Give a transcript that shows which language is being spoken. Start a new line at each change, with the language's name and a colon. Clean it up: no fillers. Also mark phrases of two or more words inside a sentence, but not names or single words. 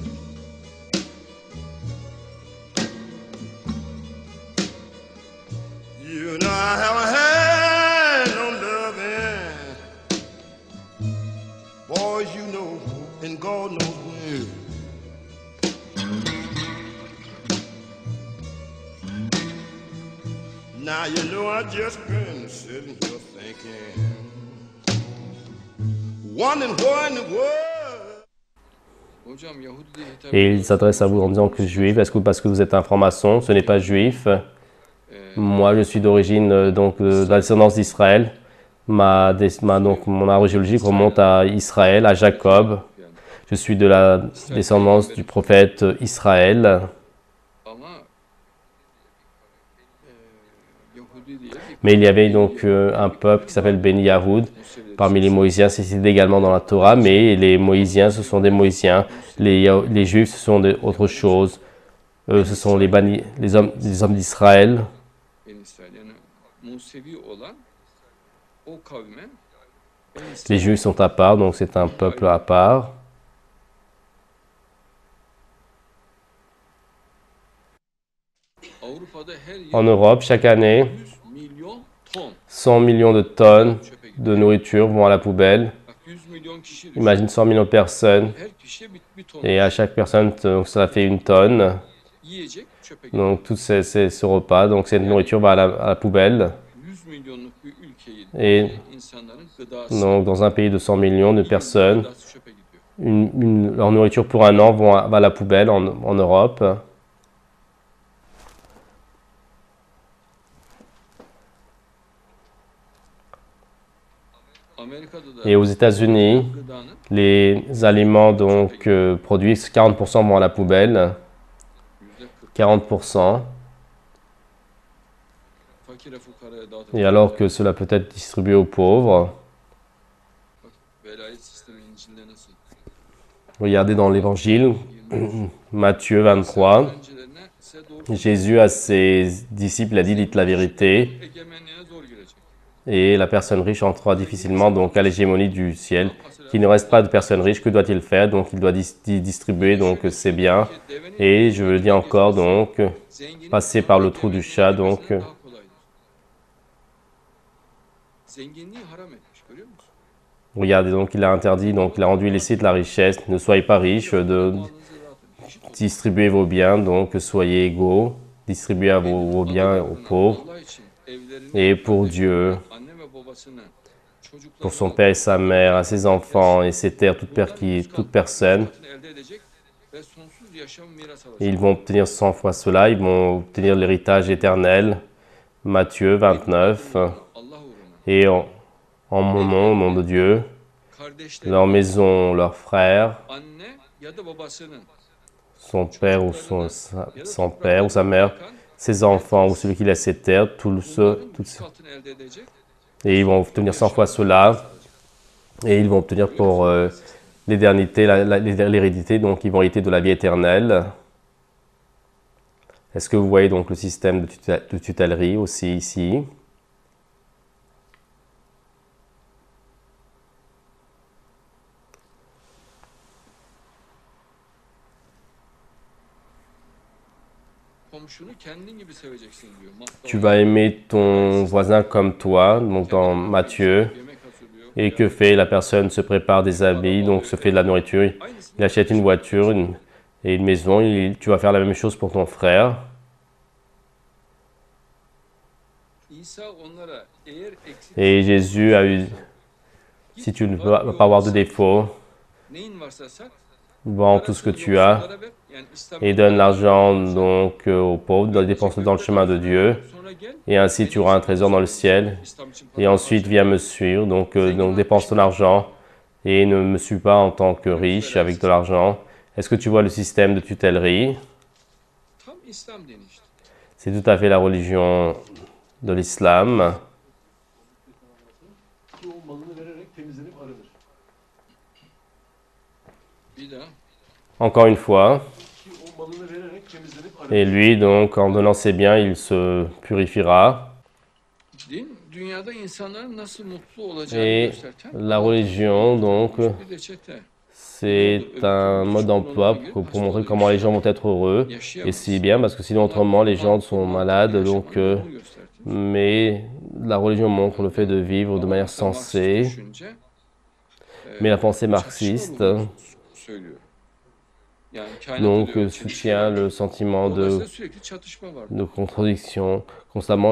English: You know I haven't had no loving, boys, you know, and God knows when. Now you know I just been sitting here thinking, wondering what in the world.
Turkish: Hocam Yahudi diye hitap
French: Et il s'adresse à vous en disant que juif. Est-ce que parce que vous êtes un franc-maçon, ce n'est pas juif? Moi, je suis d'origine donc de la descendance d'Israël. Donc mon arbre géologique remonte à Israël, à Jacob. Je suis de la descendance du prophète Israël.
Turkish: ama Yahudi diye bir
French: Mais il y avait donc un peuple qui s'appelle Beni Yahoud. Parmi les Moïsiens, c'est cité également dans la Torah, mais les Moïsiens, ce sont des Moïsiens. Les Juifs, ce sont autre chose. Eux, ce sont les hommes d'Israël.
Turkish: Ben İsrail, yani Musevi olan o kavme Ben
French: Les
Turkish: İsrail
French: Juifs sont à part, donc c'est un peuple à part.
Turkish: Avrupa'da her yıl
French: En Europe, chaque année,
Turkish: 100 milyon ton
French: 100 millions de tonnes
Turkish: çöpe gidiyor.
French: de nourriture vont à la poubelle.
Turkish: Bak 100 milyon kişi düşün.
French: Imagine 100 millions de personnes.
Turkish: Her kişiye bir ton
French: Et à chaque personne, donc ça fait une tonne.
Turkish: yiyecek çöpe gidiyor.
French: Donc tout ce repas, donc cette nourriture va à la poubelle.
Turkish: 100 milyonluk bir ülkeyi
French: Et
Turkish: insanların gıdası,
French: donc dans un pays de 100 millions de personnes,
Turkish: gıdası çöpe gidiyor.
French: leur nourriture pour un an va à la poubelle en Europe.
Turkish: Amerika'da da
French: Et aux États-Unis,
Turkish: gıdanın
French: les aliments donc produits, 40% vont à la poubelle. %40 40%.
Turkish: fakire fukaraya
French: Et
Turkish: dağıtılıyor.
French: alors que cela peut être distribué aux pauvres.
Turkish: Bak, velayet sistemi İncil'de nasıl?
French: Regardez dans l'Évangile, Matthieu 23.
Turkish: Öğrencilerine size doğru
French: Jésus à ses disciples a dit, dites la vérité.
Turkish: egemenliğine zor girecek.
French: et la personne riche entrera difficilement donc à l'hégémonie du ciel. Qu'il ne reste pas de personnes riches, que doit-il faire? Donc il doit distribuer donc ses biens. Et je le dis encore donc, passer par le trou du chat donc.
Turkish: Zenginliği haram etmiş, görüyor musun?
French: Regardez donc il a interdit donc il a rendu illicite la richesse. Ne soyez pas riches, de distribuer vos biens donc soyez égaux, distribuez vos biens aux pauvres.
Turkish: Allah için evlerini,
French: Et pour Dieu,
Turkish: anne ve babasını, çocuklarını,
French: pour son père et sa mère, à ses enfants et ses terres, toute personne.
Turkish: elde edecek ve sonsuz yaşam miras alacak.
French: Et ils vont obtenir 100 fois cela, ils vont obtenir l'héritage éternel. Matthieu 29.
Turkish: Allah uğruna,
French: Et en mon nom, au nom de Dieu,
Turkish: kardeşleri,
French: leur maison, leurs frères,
Turkish: anne ya da babasının,
French: son père ou son père ou sa mère, ses enfants ou celui qui laisse ses terres,
Turkish: katını elde edecek.
French: et ils vont obtenir 100 fois cela. Et ils vont obtenir pour l'éternité, l'hérédité, donc ils vont hériter de la vie éternelle. Est-ce que vous voyez donc le système de tutellerie aussi ici?
Turkish: Komşunu kendin gibi seveceksin diyor.
French: Tu vas aimer ton voisin comme toi, donc dans Matthieu.
Turkish: Yemek hazırlıyor.
French: Et que fait la personne? Se prépare des habits, donc se fait de la nourriture. Il achète une voiture et une maison. Tu vas faire la même chose pour ton frère.
Turkish: İsa onlara eğer eksik
French: Et Jésus a eu, si tu ne vas pas avoir de défaut,
Turkish: neyin varsa sat,
French: vends tout ce que tu as
Turkish: yoksullara ver. Yani İslam
French: et donne l'argent donc aux pauvres, dépense-le dans le chemin de Dieu.
Turkish: sonra gel.
French: Et ainsi tu auras un trésor dans le ciel.
Turkish: İslam için
French: Et ensuite viens me suivre, donc dépense ton argent et ne me suis pas en tant que riche avec de l'argent. Est-ce que tu vois le système de tutellerie?
Turkish: tam İslam dini işte.
French: C'est tout à fait la religion de l'islam.
Turkish: Ki o malını vererek temizlenip arınır. Bir daha.
French: Encore une fois.
Turkish: Ki o malını vererek temizlenip arınır.
French: Et lui, donc, en donnant ses biens, il se purifiera.
Turkish: Din dünyada insanların nasıl mutlu olacağını
French: Et
Turkish: gösterten
French: la religion, donc,
Turkish: bir reçete.
French: c'est un mode d'emploi pour montrer comment les gens vont être heureux. Et c'est bien parce que sinon, autrement, les gens sont malades. Donc, mais la religion montre le fait de vivre de manière sensée. Mais la pensée marxiste, donc, soutient le sentiment de contradiction constamment.